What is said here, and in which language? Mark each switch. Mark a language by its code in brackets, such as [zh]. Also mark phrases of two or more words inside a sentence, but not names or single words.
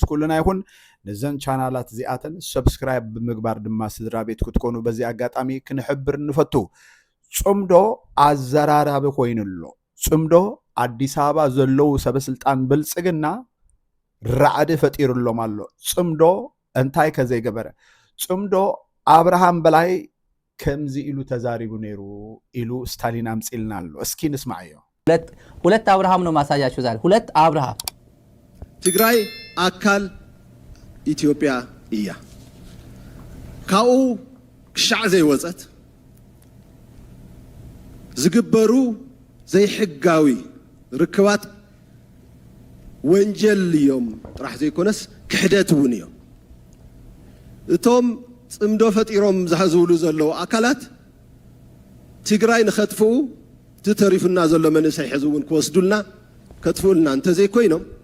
[ti] ኩልና ይኹን ነዘን ቻናላት እዚኣተን ሰብስክራይብ ብምግባር ድማ ስድራ ቤት ክትኮኑ በዚ ኣጋጣሚ ክንሕብር ንፈቱ ጽምዶ ኣዘራራቢ ኮይኑሎ ጽምዶ ኣዲስ አበባ ዘለው ሰበስልጣን ብልጽግና ራዕዲ ፈጢሩሎም ኣሎ ጽምዶ እንታይ ከዘይገበረ ጽምዶ አብርሃም በላይ ከምዚ ኢሉ ተዛሪቡ ነይሩ ኢሉ ስታሊን አምጽልና ኣሎ እስኪ ንስማዕዮ [am] ሁለት አብርሃም ነው ማሳያችሁ ዛሬ ሁለት አብርሃም [ti] ትግራይ አካል ኢትዮጵያ እያ ካኡ ክሻዕ ዘይወፀት ዝግበሩ ዘይሕጋዊ ርክባት ወንጀል እዮም ጥራሕ ዘይኮነስ ክሕደት እውን እዮም እቶም ጽምዶ ፈጢሮም ዝሓዝውሉ ዘለው አካላት ትግራይ ንኸጥፉ ትተሪፍና ዘሎ መንእሰይ ሕዝውን ክወስዱልና ከጥፉልና እንተ ዘይኮይኖም